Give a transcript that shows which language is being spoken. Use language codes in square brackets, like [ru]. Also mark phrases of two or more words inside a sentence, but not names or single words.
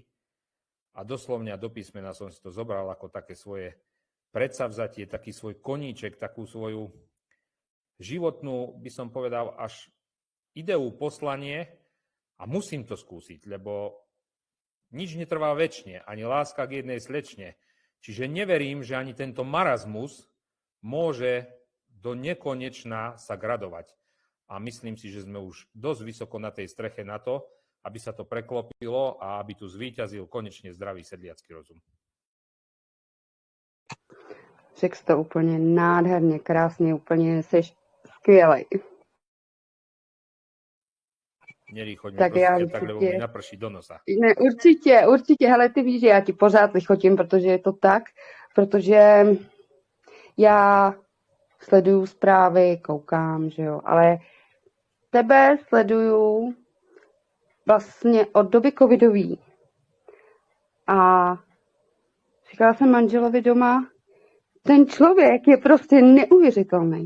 [sk] A doslovne do písmena som si to zobral ako také svoje predsavzatie, taký svoj koníček, takú svoju životnú, by som povedal, až ideu, poslanie a musím to skúsiť, lebo nič netrvá večne, ani láska k jednej slečne. Čiže neverím, že ani tento marazmus môže do nekonečna sa gradovať. A myslím si, že sme už dosť vysoko na tej streche na to, aby sa to preklopilo a aby tu zvíťazil konečne zdravý sedliacky rozum. [cs] Řekl jsi to úplně nádherně, krásně, úplně jsi skvělej. [sk] Nerýchoď mi, [cs] Tak já [sk] prosím, tak, lebo mi [cs] určitě, [sk] naprší do nosa. [cs] ne, určitě, hele, ty víš, že já ti pořád lichotím, protože je to tak, protože já sleduju zprávy, koukám, že jo, ale tebe sleduju vlastně od doby covidový a říkala jsem manželovi doma, ten člověk je prostě neuvěřitelný.